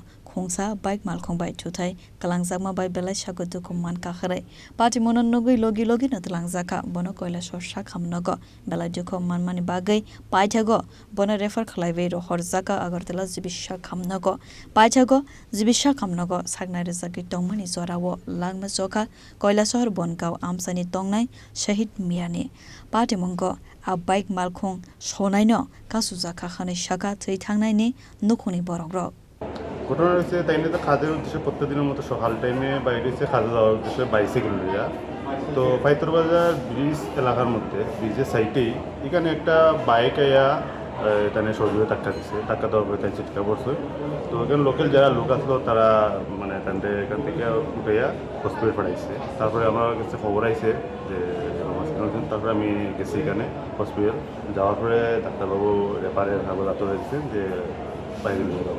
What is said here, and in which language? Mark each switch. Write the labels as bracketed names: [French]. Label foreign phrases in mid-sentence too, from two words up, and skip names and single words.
[Kok Borok] Khungsa bike Malkhungbai thuthai kwlangjagma bai belai sagutu kumman kakharai Patimuno nugui logi nutlangjaka bono Kailashahar sakhamnogo belai dukho manmani bagai paithago bono refer khlaibai ro horjaka agartala jibisha khamnogo paithago jibisha khamnogo sagnai rezaki tongmani jorawo Langma joka Kailashahar Bongao Amchaini Tongnai Shaheed miyani Patimungko a bike Malkhung sonaino kasujaka khani shaka thei thangnaini nukhuni borokrok [Bangla] ঘটনা হচ্ছে তাই নিয়ে তো কাজের উদ্দেশ্যে প্রত্যেকদিনের মতো সকাল টাইমে বাইরে এসে কাজে যাওয়ার উদ্দেশ্যে বাইসাইকেল নিয়ে তো পাইতুরবাজার ব্রিজ এলাকার মধ্যে ব্রিজের সাইডেই এখানে একটা বাইক আয়া এখানে সজোরে ধাক্কা দিচ্ছে ধাক্কা দেওয়ার পরে তাই চিৎকার করছে তো এখানে লোকাল যারা লোক আসলো তারা মানে এখান থেকে উঠাইয়া হসপিটাল পাঠাইছে তারপরে আমার কাছে খবর আইছে যে তারপরে আমি গেছি এখানে হসপিটাল যাওয়ার পরে ডাক্তারবাবু রেফারের খবর রাত হয়েছে যে বাইরে নিয়ে যাওয়া